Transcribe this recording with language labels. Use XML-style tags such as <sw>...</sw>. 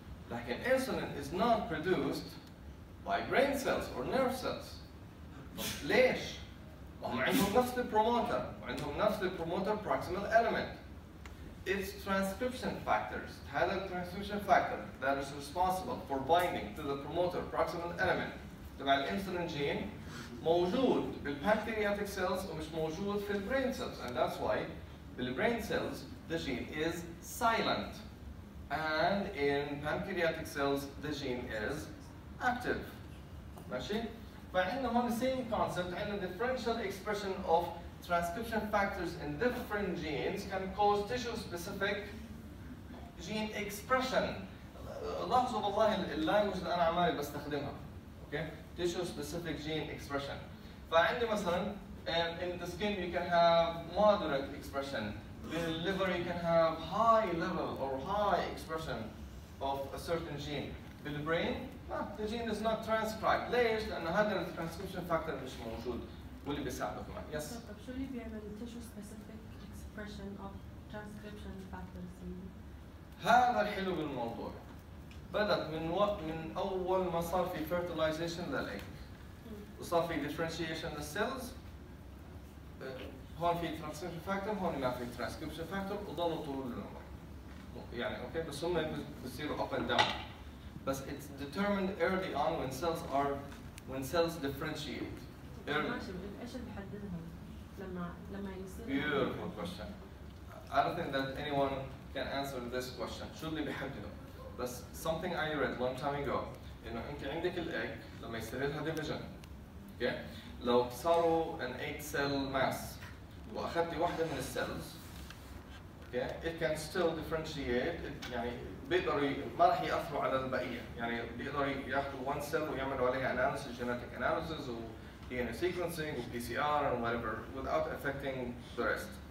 <en>لكن insulin is not produced by brain cells or nerve cells.</en> <ar>ليش؟ هم عندهم نفس البروموتر وعندهم نفس البروموتر proximal element.</ar> <en>It's transcription factors.</en> <ar>هذا</ar> <en>transcription factor that is responsible for binding to the promoter proximal element</en> <ar>تبع الانسولين جين موجود</ar> <en>بالpancreatic cells</en> <ar>ومش موجود في</ar> <en>الbrain cells,</en> <ar>and that's why بالbrain cells</ar> <en>the gene is silent and in pancreatic cells the gene is active.</en> <ar>ماشي؟ فعندنا هون</ar> <en>the same concept, عندنا differential expression of transcription factors in different genes can cause tissue-specific gene expression.</en> <ar>لاحظوا والله اللانجوج اللي أنا عمالي بستخدمها.</ar> <en>Okay? Tissue-specific gene expression.</en> <ar>فعندي مثلا</ar> <en>in the skin you can have moderate expression. In the liver you can have high level or high expression of a certain gene. In the brain, the gene is not transcribed.</en> <ar>ليش؟ لأن هذا الترانسكريبشن فاكتور مش موجود واللي بيساعده كمان.</ar> <en>Yes.</en> <ar>طب شو اللي بيعمل</ar> <en>tissue specific expression of transcription factors؟</en> <ar>هذا الحلو بالموضوع. بدأت من أول ما صار في fertilization للإيج. وصار في differentiation للسيلز. هون في transcription factor، هون ما في transcription factor، وضلوا طول العمر. يعني أوكي بس هم بيصيروا</ar> <en>up and down. But it's determined early on when cells differentiate.</en> <ar>ماشي ايش اللي بيحددها لما يصير؟</ar> <en>Beautiful question. I don't think that anyone can answer this question.</en> <ar>شو اللي بيحدده؟ بس</ar> <en>something I read long time ago</en> <ar>إنه أنت عندك الإيج لما يصير لها division.</ar> <en>Okay?</en> <ar>لو صاروا</ar> <en>an 8 cell mass</en> <ar>وأخذتي واحدة من السيلز</ar> <en>okay? It can still differentiate يعني</en> <ar>بيقدروا ما راح ياثروا على البقيه، يعني بيقدروا ياخذوا</ar> <en>one cell</en> <ar>ويعملوا عليها analysis, genetic analysis و DNA sequencing و</ar> <en>PCR and whatever without affecting the rest.</en>